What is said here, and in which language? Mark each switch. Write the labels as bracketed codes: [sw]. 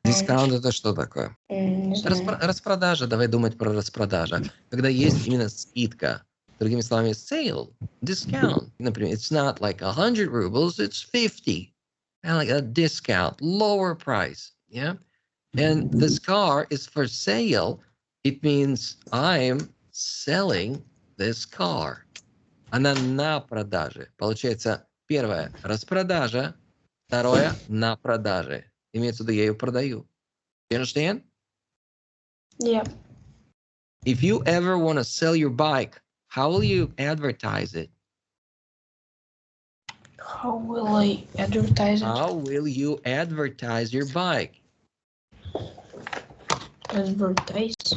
[ru] Discount это что такое? Не знаю. Распродажа. Давай думать про распродажа. Когда есть именно скидка. Другими словами, [en] sale, discount. [ru] Например, [en] it's not like 100 rubles, it's 50. And like a discount, lower price. Yeah. And this car is for sale. It means I'm selling this car. [ru] Она на продаже. Получается, первое – распродажа, второе – на продаже. Имеется в виду, я ее продаю. [en] You understand? Yeah. If you ever want to sell your bike, how will you advertise it? How will I advertise it? How will you advertise your bike? Advertise.